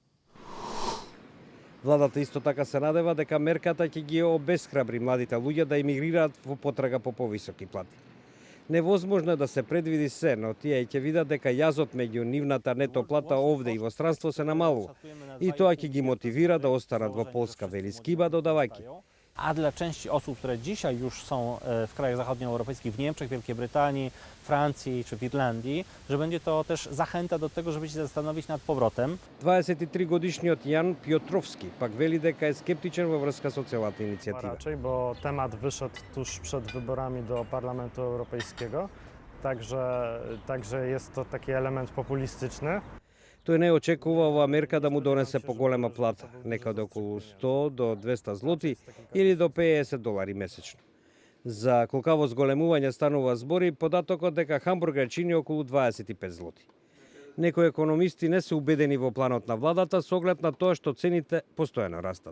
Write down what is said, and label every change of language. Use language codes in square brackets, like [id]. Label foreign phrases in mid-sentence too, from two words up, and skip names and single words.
[mk] Владата исто така се надева дека мерката ќе ги обесхрабри младите луѓе да емигрираат во потрага по повисоки плати. Невозможно е да се предвиди се, но тие ќе видат дека јазот меѓу нивната нето плата овде и во странство се намалува. И тоа ќе ги мотивира да останат во Полска, вели Скиба, додавајќи. [pl] A dla części osób, które dzisiaj już są w krajach zachodnioeuropejskich, w Niemczech, Wielkiej Brytanii, Francji czy w Irlandii, że będzie to też zachęta do tego, żeby się zastanowić nad powrotem. [mk] 23-годишниот Јан Пјотровски пак вели дека е скептичен во врска со целата иницијатива. [pl] Raczej, bo temat wyszedł tuż przed wyborami do Parlamentu Europejskiego, także jest to taki element populistyczny. [mk] Тој не очекува оваа мерка да му донесе поголема плата, некаде околу 100 до 200 злоти или до $50 месечно. За колкаво зголемување станува збори податокот дека хамбургер чини околу 25 злоти. Некои економисти не се убедени во планот на владата со оглед на тоа што цените постојано растат.